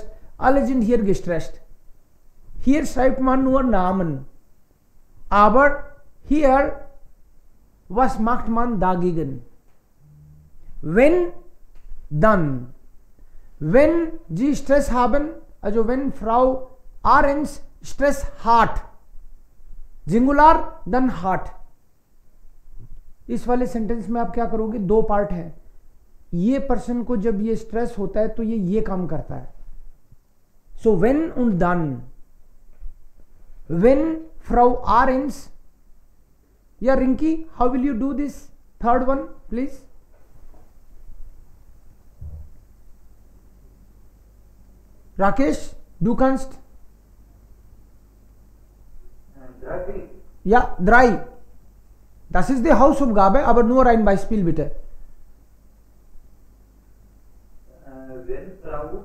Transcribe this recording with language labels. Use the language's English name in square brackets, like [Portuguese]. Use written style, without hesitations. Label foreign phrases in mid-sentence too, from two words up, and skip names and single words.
[German] Alle sind hier gestresst. Hier schreibt man nur Namen. Aber hier, was macht man dagegen? Wenn, dann. Wenn Sie Stress haben, also wenn Frau Ahrens Stress hat, सिंगुलर देन हार्ट। [Hindi] इस वाले सेंटेंस में आप क्या करोगे, 2 पार्ट है। ये पर्सन को जब ये स्ट्रेस होता है तो ये काम करता है। [English] so when [German] und dann, [English] when Frau Ahrens, yeah Rinki, how will you do this third one please? Rakesh, [German] du kannst. Ja, 3. Das ist die Hausaufgabe, aber nur ein Beispiel bitte. Wenn Frau